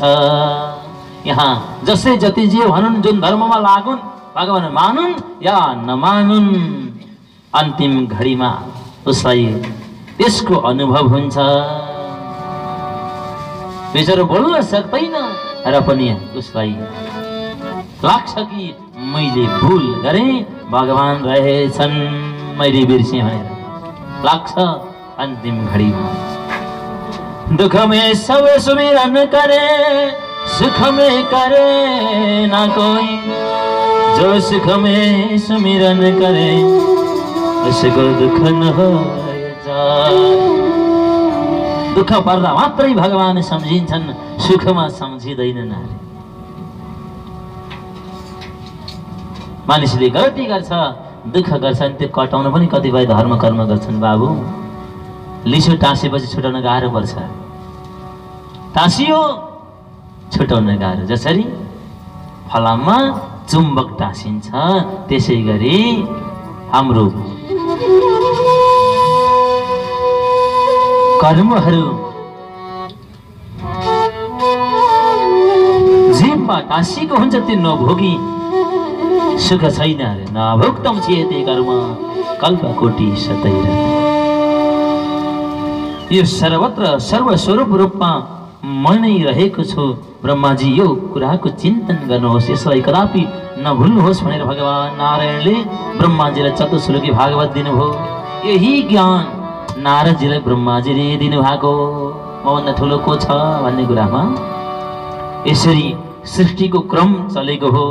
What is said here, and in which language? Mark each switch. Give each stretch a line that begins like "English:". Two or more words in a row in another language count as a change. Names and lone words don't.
Nepali: यहाँ जसै जति जे भनुन् जुन धर्ममा लागुन् भगवान मानुन् या नमानुन् अन्तिम घडीमा उसलाई यसको अनुभव हुन्छ। बेचारो बोल्न सक्दैन र पनि उसलाई लाग्छ कि मैले भुल गरेँ भगवान रहेछन् मैले बिर्सेँ भनेर लाग्छ। अन्तिम घडीमा
Hindi: दुख में सब सुमिरन करे सुख में करे ना कोई जो सुख में सुमिरन करे उसको दुख न हो जाए।
Nepali: दुख पर्दा मात्रै भगवान सम्झिन्छन् सुखमा सम्झिँदैनन्। मानिसले गल्ती गर्छ दुःख गर्छन् त्यो कटाउन पनि कतिपय धर्म कर्म गर्छन्। बाबु लिसो टाँसेपछि छुटाउन गाह्रो पर्छ। टाँसियो छुटाउन गाह्रो। जसरी फलाममा चुम्बक टाँसिन्छ त्यसै गरी हाम्रो कर्महरू जीवमा टाँसिएको हुन्छ त्यो नभोगी सुख छैन।
Sanskrit: नभोक्तम चेते कर्म कल्पकोटि सतैर।
Nepali: यो सर्वत्र सर्वस्वरूप रूपमा म नै रहेको छु ब्रह्माजी यो कुराको चिन्तन गर्नुहोस् यसलाई कदापि नभुल्नुहोस् भनेर भगवान नारायणले ब्रह्माजीलाई चतुश्लोकी भागवत दिनुभयो। यही ज्ञान नारदजीलाई ब्रह्माजीले दिनुभएको मभन्दा ठुलो को छ भन्ने कुरामा यसरी सृष्टिको क्रम चलेको हो।